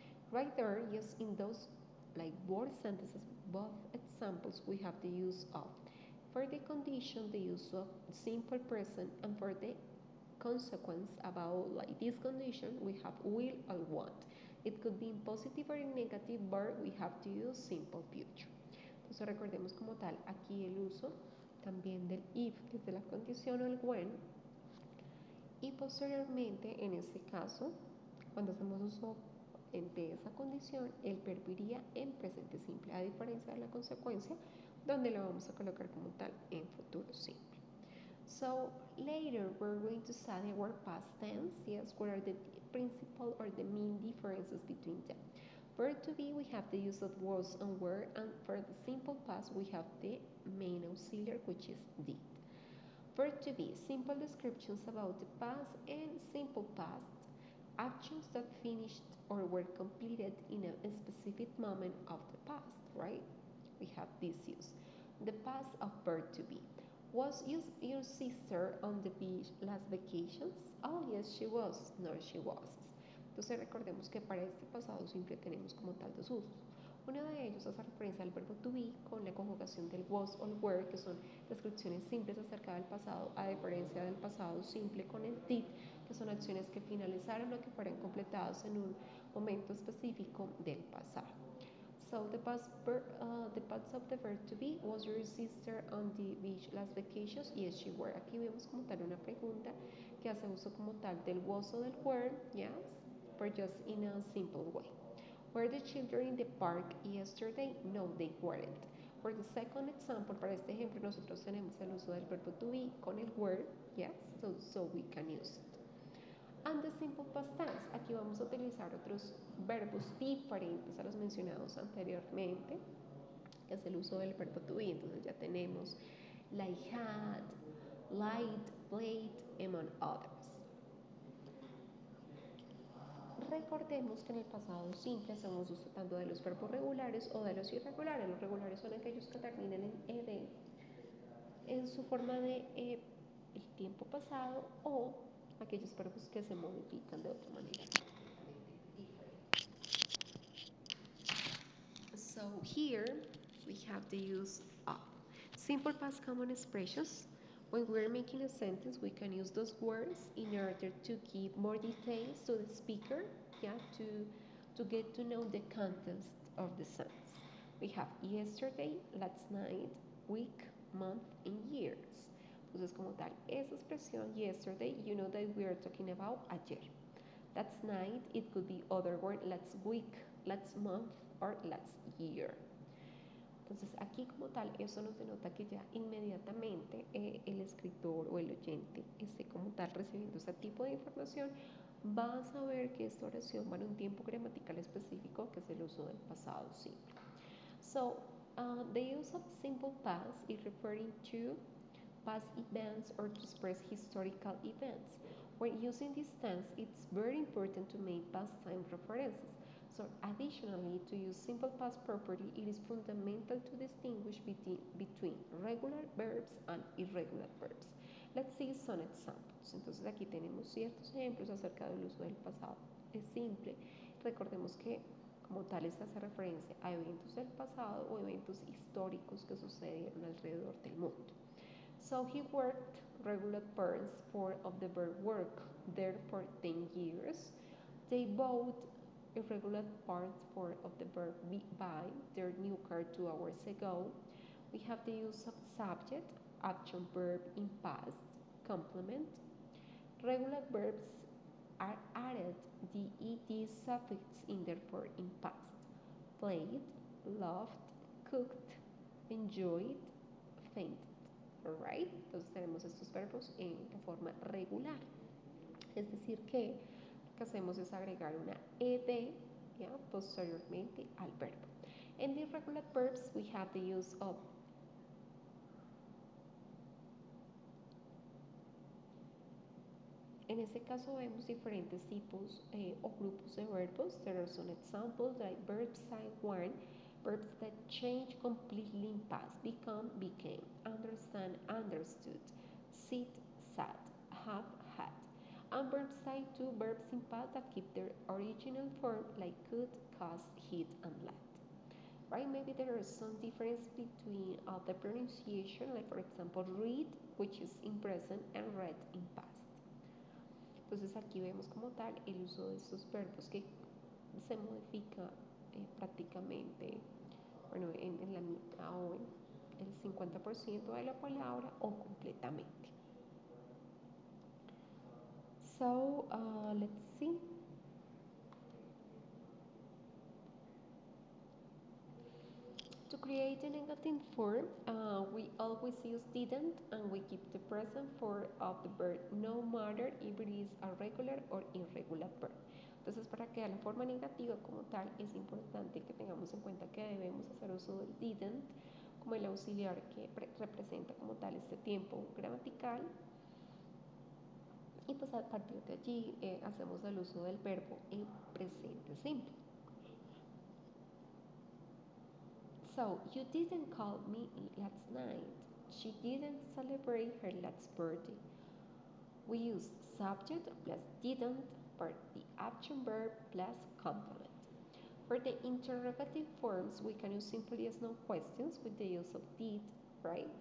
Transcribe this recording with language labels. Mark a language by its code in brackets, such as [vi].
[en] Right there, yes, in those like word sentences, both examples, we have the use of. For the condition, the use of simple present, and for the consequence about like this condition, we have will or want. It could be in positive or in negative, but we have to use simple future. [es] Entonces recordemos como tal aquí el uso también del if desde la condición o el when, y posteriormente en este caso cuando hacemos uso de esa condición el verbo iría en presente simple, a diferencia de la consecuencia donde lo vamos a colocar como tal en futuro simple. [en] So later we're going to study our past tense. Yes, what are the principal or the main differences between them. Verb to be, we have the use of was and were, and for the simple past we have the main auxiliary, which is did. Verb to be, simple descriptions about the past, and simple past, actions that finished or were completed in a specific moment of the past, right? We have this use. The past of verb to be. Was your sister on the beach last vacations? Oh, yes, she was. No, she wasn't. [es] Entonces recordemos que para este pasado simple tenemos como tal dos usos. Uno de ellos hace referencia al verbo to be con la conjugación del was o were, que son descripciones simples acerca del pasado, a diferencia del pasado simple con el did, que son acciones que finalizaron o que fueron completadas en un momento específico del pasado. [en] So the past of the verb to be, was your sister on the beach last vacations? Yes, she were. [es] Aquí vemos como tal una pregunta que hace uso como tal del was o del were, [en] yes, but just in a simple way. Were the children in the park yesterday? No, they weren't. For the second example, [es] para este ejemplo, nosotros tenemos el uso del verbo to be con el [en] were, yes, so we can use it. And the simple past tense, [es] aquí vamos a utilizar otros verbos diferentes a los mencionados anteriormente, que es el uso del verbo to be. Entonces ya tenemos [en] like had, light, played, among others. [es] Recordemos que en el pasado simple hacemos uso tanto de los verbos regulares o de los irregulares. Los regulares son aquellos que terminan en ed en su forma de el tiempo pasado, o aquellos verbos que se modifican de otra manera. [en] So here we have the use of simple past common expressions. When we're making a sentence, we can use those words in order to give more details to the speaker, yeah, to get to know the context of the sentence. We have yesterday, last night, week, month, and years. [es] Entonces, como tal, esa expresión [en] yesterday, you know that we are talking about [es] ayer. [en] Last night, it could be other word, last week, last month, or last year. [es] Entonces aquí como tal eso nos denota que ya inmediatamente el escritor o el oyente esté como tal recibiendo ese tipo de información, va a saber que esta oración va en un tiempo gramatical específico que es el uso del pasado simple. [en] So the use of simple past is referring to past events or to express historical events. When using this tense, it's very important to make past time references. So additionally, to use simple past properly, it is fundamental to distinguish between regular verbs and irregular verbs. Let's see some examples. [es] Entonces aquí tenemos ciertos ejemplos acerca del uso del pasado. Es simple. Recordemos que como tal esta hace referencia a eventos del pasado o eventos históricos que sucedieron alrededor del mundo. [en] So he worked regular parts for of the verb work there for 10 years. They bought irregular parts for of the verb buy their new car 2 hours ago. We have the use of subject, action verb in past, complement. Regular verbs are added the ed suffix in their verb in past. Played, loved, cooked, enjoyed, fainted. [es] Alright, entonces tenemos estos verbos en la forma regular. Es decir que lo que hacemos es agregar una ed ¿ya? Posteriormente al verbo. [en] In the irregular verbs we have the use of [es] En este caso vemos diferentes tipos o grupos de verbos. [en] There are some examples like verbs sign one, verbs that change completely in past, become, became, understand, understood, sit, sat, have, had. And verbs sign two, verbs in past that keep their original form like could, cost, hit, and let. Right? Maybe there is some difference between the pronunciation, like for example, read, which is in present, and read in past. [es] Entonces aquí vemos como tal el uso de estos verbos que se modifica prácticamente, bueno, en la mitad o en el 50% de la palabra o completamente. [en] So, let's see. To create a negative form, we always use didn't and we keep the present form of the verb no matter if it is a regular or irregular verb. [es] Entonces, para crear la forma negativa como tal, es importante que tengamos en cuenta que debemos hacer uso del didn't como el auxiliar que representa como tal este tiempo gramatical. Y pues a partir de allí hacemos el uso del verbo en presente simple. [en] So, you didn't call me last night. She didn't celebrate her last birthday. We use subject plus didn't for the action verb plus complement. For the interrogative forms, we can use simply as no questions with the use of did, right?